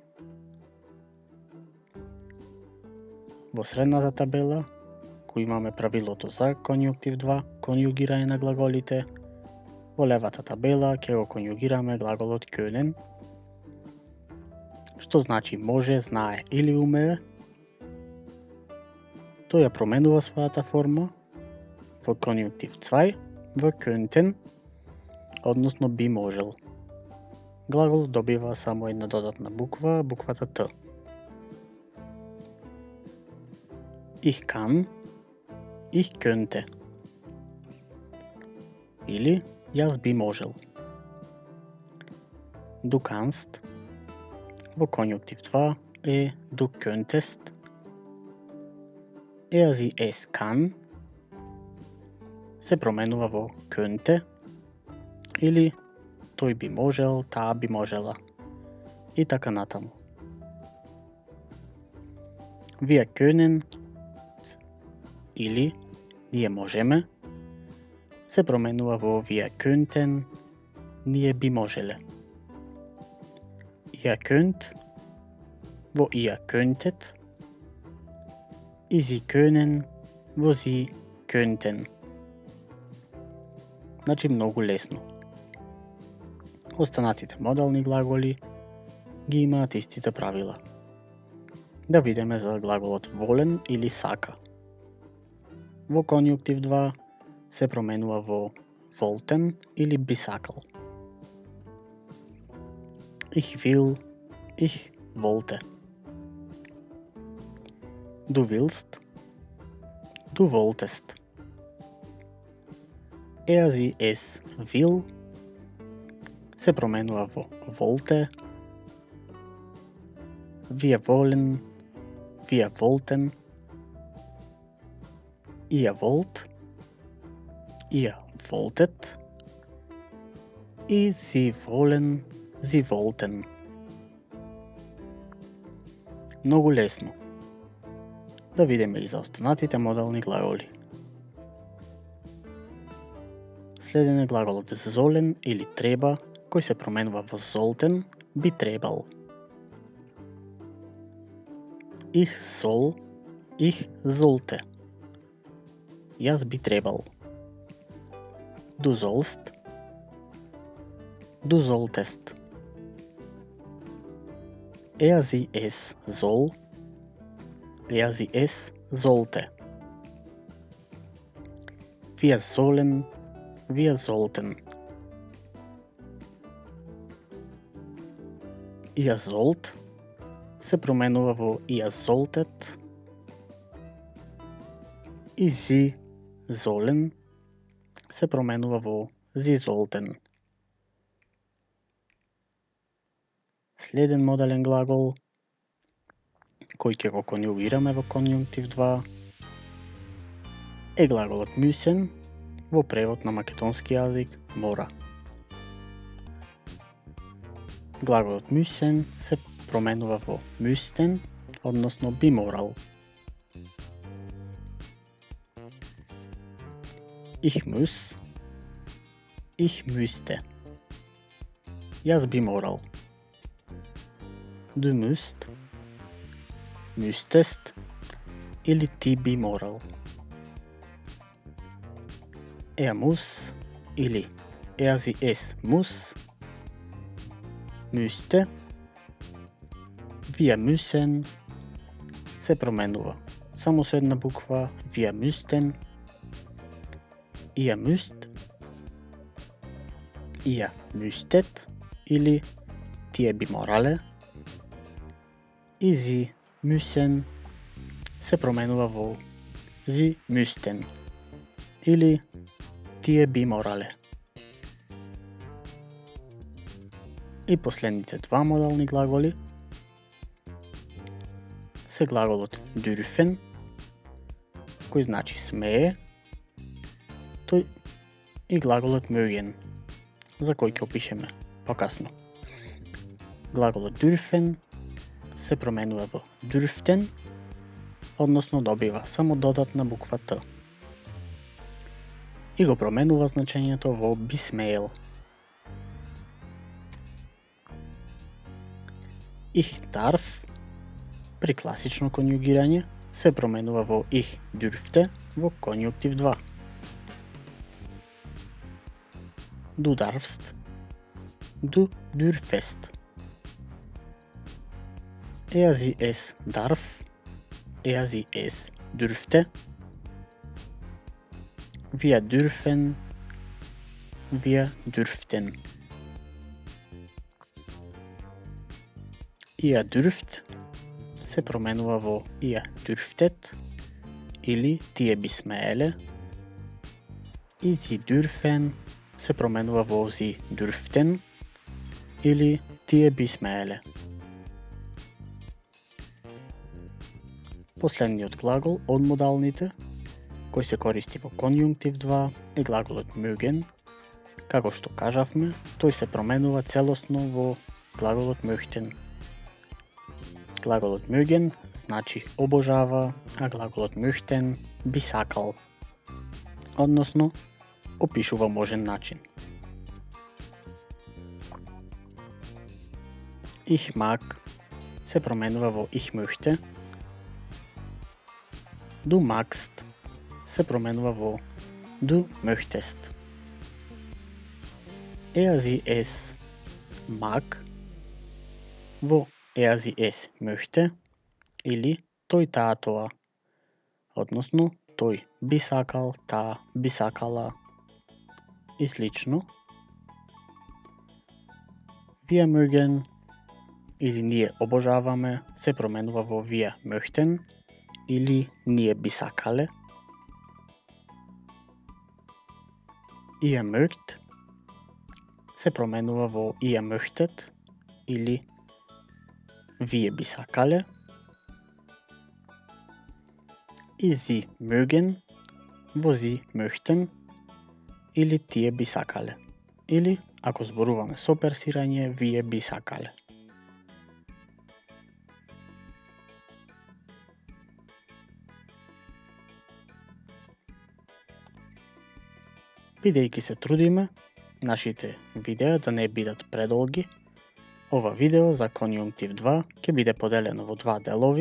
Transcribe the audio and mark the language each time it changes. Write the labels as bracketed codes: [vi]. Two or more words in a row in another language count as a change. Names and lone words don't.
[mk] Во средната табела, кој имаме правилото за конјунктив 2, конјугирање на глаголите, во левата табела ќе го конјугираме глаголот können, што значи може, знае или умее. Тој ја променува својата форма во конјунктив 2 во könnten, односно би можел. Глагол добива само една додатна буква, буквата Т. [de] Ich kann, ich könnte. [mk] Или јас би можел. [de] Du kannst [mk] во конјунктив 2 е [de] du könntest. Sie es kann [mk] се променува во könnte или тој би можел, таа би можела и така натаму. [de] Wir können [mk] или ние можеме се променува во [de] wir könnten, [mk] ние би можеле. [de] Ihr könnt во ihr könntet и sie können во sie könnten. [mk] Значи многу лесно. Останатите модални глаголи ги имаат истите правила. Да видиме за глаголот волен или сака. Во конјунктив 2 се променува во wollten или би сакал. [de] Ich will, ich wollte. Du willst, du wolltest. Sie es will [mk] се променува во [de] wollte. Wir wollen, wir wollten. Ihr wollt, ihr wolltet. Sie wollen, sie wollten. [mk] Многу лесно. Да видиме и за останатите модални глаголи. Следен е глаголот sollen или треба, кој се променува во sollten, би требал. [de] Ich soll, ich sollte. [mk] Јас би требал. [de] Du sollst, du solltest. Sie es soll, sie es sollte. Wir sollen, wir sollten. Ihr sollt [mk] се променува во [de] ihr solltet и sie sollen [mk] се променува во [de] sie sollten. [mk] Следен модален глагол кој ќе го конјугираме во конјунктив 2 е глаголот müssen, во превод на македонски јазик мора. Глаголот müssen се променува во müssten, односно би морал. [de] Ich muss, ich müsste. [mk] Јас би морал. [de] Du musst, müsstest [mk] или ти би морал. Muss или [de] sie es muss, müsste, wir müssen [mk] се променува само со една буква, [de] wir müssten, ihr müsst, ihr müsstet [mk] или тие би морале и [de] sie müssen [mk] се променува во [de] sie müssten [mk] или тие би морале. И последните два модални глаголи се глаголот dürfen, кој значи смее, тој и глаголот mögen, за кој ќе опишеме покасно. Глаголот dürfen се променува во dürften, односно добива само додатна буква Т. И го променува значењето во би смеел. [de] Ich darf [mk] при класично конјугирање се променува во [de] ich dürfte [mk] во конјунктив 2. [de] Du darfst, du dürfest. Er sie es darf, er sie es dürfte. Wir dürfen, wir dürften. Ihr dürft [mk] се променува во [de] ihr dürftet [mk] или тие би смееле. И [de] sie dürfen [mk] се променува во [de] sie dürften [mk] или тие би смееле. Последниот глагол од модалните, кој се користи во конјунктив 2, е глаголот mögen. Како што кажавме, тој се променува целосно во глаголот möchten. Глаголот mögen значи обожава, а глаголот möchten би сакал, односно опишува можен начин. [de] Ich mag [mk] се променува во [de] ich möchte. Du magst [mk] се променува во [de] du möchtest. Er sie es mag [mk] во [de] er sie es möchte [mk] или тој таа тоа, односно тој би сакал, таа би сакала и слично. [de] Wir mögen [mk] или ние обожаваме се променува во [de] wir möchten [mk] или ние би сакале. [de] Ihr mögt [mk] се променува во [de] ihr möchtet [mk] или вие би сакале. И [de] sie mögen [mk] во [de] sie möchten [mk] или тие би сакале. Или, ако зборуваме со персирање, вие би сакале. Бидејќи се трудиме нашите видеа да не бидат предолги, ова видео за конјунктив 2 ќе биде поделено во два делови.